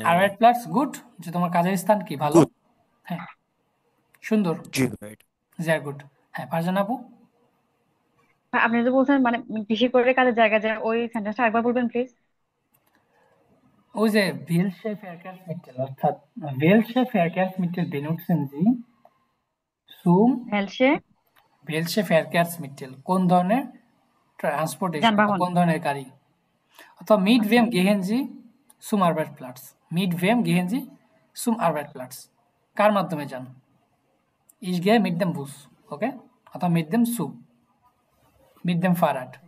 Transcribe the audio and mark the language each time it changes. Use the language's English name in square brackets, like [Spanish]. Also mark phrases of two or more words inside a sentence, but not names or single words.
[German] Arbeitsplatz gut, [Bangla] যে তোমার কাজের স্থান কি ভালো। Good. হ্যাঁ, সুন্দর, জি রাইট। [German] Sehr gut. [Bangla] হ্যাঁ, ফারজান আপু, আপনি যে বলছেন মানে বেশি করে কাজের জায়গা যায়, ওই সেন্টেন্সটা একবার বলবেন প্লিজ। ওই যে [German] welche Verkehrsmittel, অর্থাৎ welche Verkehrsmittel benutzen Sie zum হেলসে welche Verkehrsmittel, [Bangla] কোন ধরনের ট্রান্সপোর্টেশন, যানবাহন। কোন ধরনের গাড়ি। অথবা [German] mit wem gehen Sie zum Arbeitsplatz, mit wem gehen Sie zum Arbeitsplatz, [Bangla] কার মাধ্যমে যান। [German] Ich gehe mit dem Bus, [Bangla] ওকে, অথবা [German] mit dem Zug, mit dem Fahrrad।